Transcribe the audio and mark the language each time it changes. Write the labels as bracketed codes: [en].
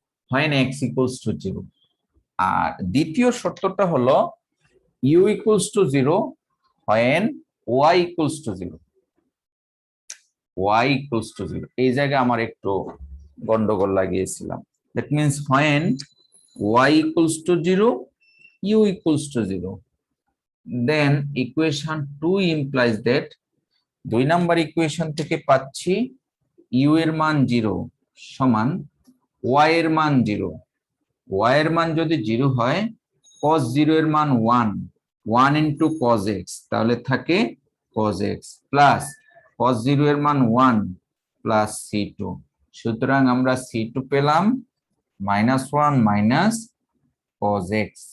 [en] when x equals to 0, [bn] আর দ্বিতীয় শর্তটা হলো [en] u equals to 0 when y equals to 0, y equals to 0। [bn] এই জায়গায় আমার একটু গন্ডগোল লাগিয়েছিলাম। [en] that means when y equals to 0 u equals to 0, then equation 2 implies that [bn] 2 number equation থেকে পাচ্ছি u এর মান 0 [en] সমান y এর মান 0। [bn] y এর মান যদি 0 হয়, cos 0 এর মান 1 into cos x, তাহলে থাকে cos x প্লাস cos 0 এর মান 1 প্লাস C2। সুতরাং আমরা C2 পেলাম -1 মাইনাস cos x।